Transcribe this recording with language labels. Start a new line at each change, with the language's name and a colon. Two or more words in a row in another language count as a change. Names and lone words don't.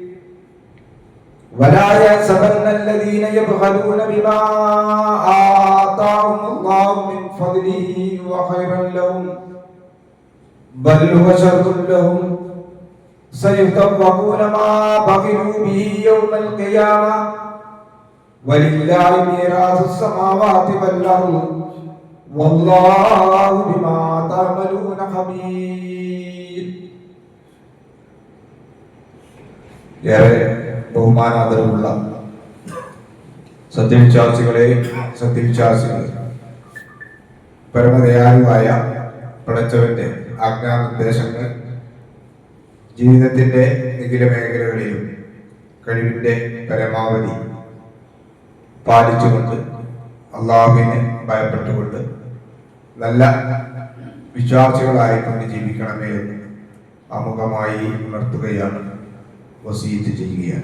Arabic: ولا يحسبن الذين يبخلون بما آتاهم الله من فضله وخيرا لهم بل هو شر لهم سيطوقون ما بخلوا به يوم القيامة ولله ميراث السماوات والأرض والله بما تعملون خبير.
Malayalam: ബഹുമാനാദരവുള്ള സത്യവിശ്വാസികളെ, സത്യവിശ്വാസികളെ, പരമദയാലുവായ പടച്ചവന്റെ ആജ്ഞാനിർദ്ദേശങ്ങൾ ജീവിതത്തിന്റെ നിഖില മേഖലകളിലും കഴിവിന്റെ പരമാവധി പാലിച്ചുകൊണ്ട് അള്ളാഹുവിനെ ഭയപ്പെട്ടുകൊണ്ട് നല്ല വിശ്വാസികളായിക്കൊണ്ട് ജീവിക്കണമേ എന്ന് ആമുഖമായി ഉണർത്തുകയാണ്, വസീയത്ത് ചെയ്യുകയാണ്.